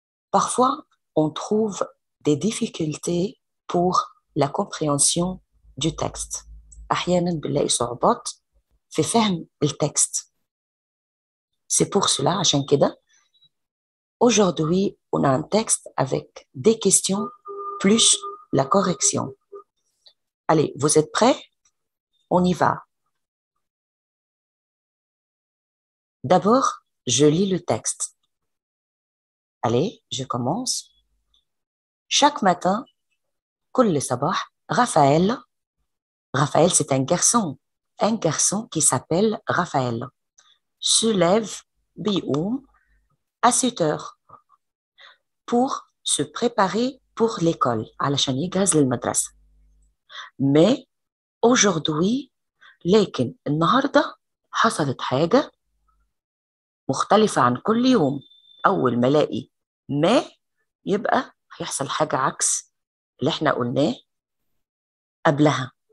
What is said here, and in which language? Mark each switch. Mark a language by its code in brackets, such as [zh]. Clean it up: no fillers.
[fr] Parfois, on trouve des difficultés pour la compréhension du texte. [ar] أحياناً بنلاقي صعوبات في فهم التكست. [fr] C'est pour cela, [ar] عشان كده, [fr] aujourd'hui, on a un texte avec des questions plus la correction. Allez, vous êtes prêts? On y va. D'abord, je lis le texte. Allez, je commence. Chaque matin, [ar] كل صباح, [fr] Raphaël, c'est un garçon qui s'appelle Raphaël, se lève, [ar] بيقوم, [fr] à 7 heures pour se préparer pour l'école, [ar] علشان يجهز للمدرسة. [fr] Mais aujourd'hui, [ar] لكن النهاردة حصلت حاجة مختلفة عن كل يوم. أول ما الاقي ما يبقى هيحصل حاجة عكس اللي احنا قلناه قبلها.